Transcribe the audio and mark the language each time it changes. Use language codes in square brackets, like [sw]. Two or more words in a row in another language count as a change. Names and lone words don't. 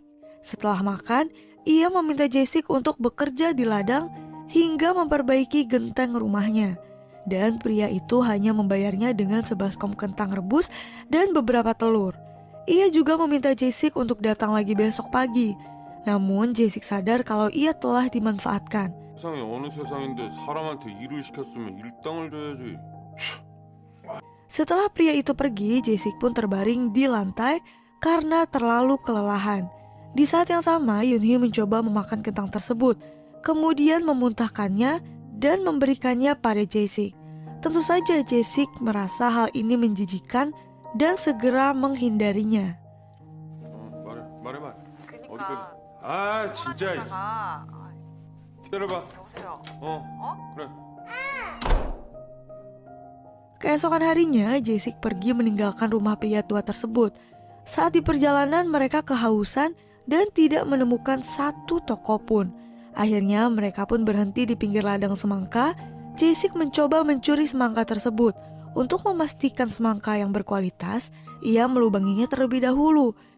[id] Setelah makan, ia meminta Jae-sik untuk bekerja di ladang hingga memperbaiki genteng rumahnya. Dan pria itu hanya membayarnya dengan sebaskom kentang rebus dan beberapa telur. Ia juga meminta Jae-sik untuk datang lagi besok pagi. Namun Jae-sik sadar kalau ia telah dimanfaatkan. [ko] 세상에 어느 세상인데 사람한테 일을 시켰으면 일당을 줘야지. [id] Setelah pria itu pergi, Jae-sik pun terbaring di lantai karena terlalu kelelahan. Di saat yang sama, Yoon-hee mencoba memakan kentang tersebut, kemudian memuntahkannya dan memberikannya pada Jae-sik. Tentu saja Jae-sik merasa hal ini menjijikan dan segera menghindarinya. [ko] 말해. 그니까 어디까지? 아, 진짜. 가 기다려봐. 여보세요? 그래. [id] Keesokan harinya, Jae-sik pergi meninggalkan rumah pria tua tersebut. Saat di perjalanan, mereka kehausan dan tidak menemukan satu toko pun. Akhirnya mereka pun berhenti di pinggir ladang semangka. Jae-sik mencoba mencuri semangka tersebut. Untuk memastikan semangka yang berkualitas, ia melubanginya terlebih dahulu.